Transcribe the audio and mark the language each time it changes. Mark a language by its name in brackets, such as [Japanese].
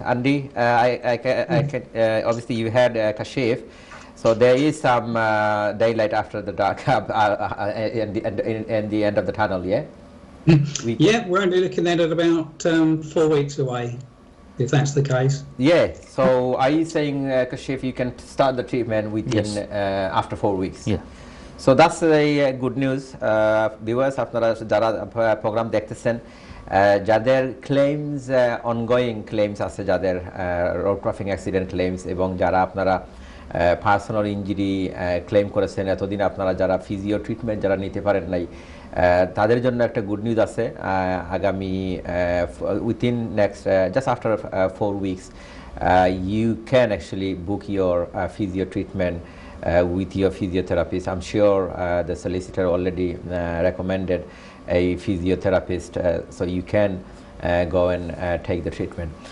[English] Andy, I can, obviously you had Kashif, so there is some daylight after the dark in the end of the tunnel, yeah? Yeah, we're only looking at it about 4 weeks away, if that's the case. Yeah, so are you saying, Kashif, you can start the treatment within after 4 weeks? Yeah. So that's a good news. [Bangla] Viewers, আপনারা যারা program দেখতেছেন, যাদের claims ongoing claims আছে, যাদের road crossing accident claims, এবং যারা আপনারা personal injury claim করেছেন এতদিন, আপনারা যারা ফিজিও ট্রিটমেন্ট যারা নিতে পারেন নাই, তাদের জন্য একটা গুড নিউজ আছে। [English] আগামী within next just after 4 weeks you can actually book your physio treatment with your physiotherapist. I'm sure the solicitor already recommended a physiotherapist, so you can go and take the treatment.